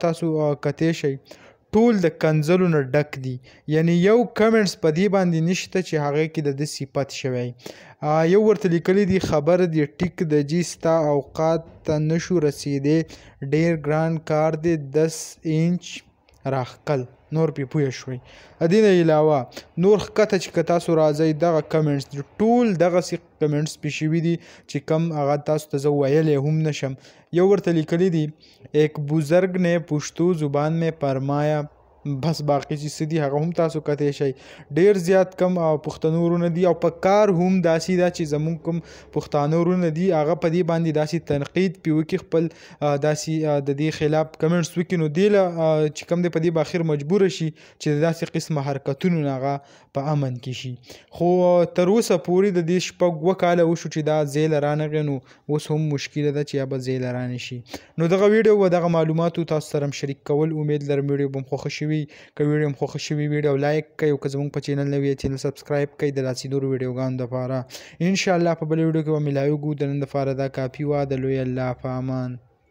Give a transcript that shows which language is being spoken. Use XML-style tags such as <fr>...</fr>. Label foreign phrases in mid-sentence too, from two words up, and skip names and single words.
<ps>تاسو کتی شئ ټول د کنځلو نه ډک دي یعنی یو کمنټس په دې باندې نشته چې هغې کې د ده صفت شوی یو ورته لیکلی دي خبر دی ټیک د جي ستا اوقات ته نشو رسېدی ډېر ګران کار دی 10 انچ راښکل نور پې پوه شوئ دې نه علاوه نور ښکته چې که تاسو راځئ دغه کمنټس دي ټول دغسې کمنټس پې شوي دي چې کم هغه تاسو ته زه ویلی هم نشم یو ورته لیکلی دي</ps> <ur>ایک بزرگ نے پښتو زبان میں فرمایا</ur> <ps>بس باقي چې څه دي هغه هم تاسو کتی شئ ډېر زیات کم پښتنو ورونه دي او په کار هم داسې ده چې زمونږ کوم پښتانه ورونه دي هغه په دې باندې داسې تنقید پې وکړي خپل داسې د دې خلاف کمنټس وکړي نو دې له چې کوم دی په دې به اخر مجبوره شي چې د داسې قسمه حرکتونو نه هغه په امن کې شي خو تر اوسه پورې د دې 2 کاله وشو چې دا ځای له رانغی نو اوس هم مشکله ده چې یا به ځای له رانه شي نو دغه ویډیو و دغه معلوماتو تاسو سره هم شریک کول امید لرم ویډیو به م خوښه شوي که ویډیو م خوښه شوي ویډیو لایک کړئ او که زموږ په چینل نوي چینل سبسکرایب کړئ د داسې نورو ویډیوګانو دپاره انشاءالله په بله ویډیو کې به ملاویږو د نن دپاره دا کافي وه د لوی الله په امان</ps>